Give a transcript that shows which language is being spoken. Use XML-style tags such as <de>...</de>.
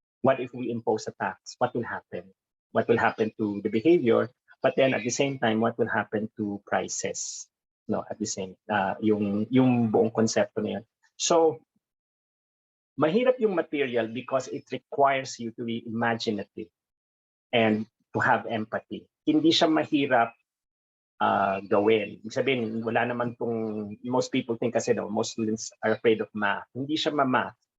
<en>What if we impose a tax? What will happen? What will happen to the behavior? But then at the same time, what will happen to prices? At the same,</en> <tl>yung buong konsepto na yun.</tl> <en>So,</en> <tl>mahirap yung</tl> <en>material because it requires you to be imaginative and to have empathy.</en> <tl>Hindi siya mahirap gawin. Ibig sabihin, wala naman</tl> <en>most people think</en> <tl>kasi</tl> <en>most students are afraid of math.</en> <tl>Hindi siya ma-math.</tl>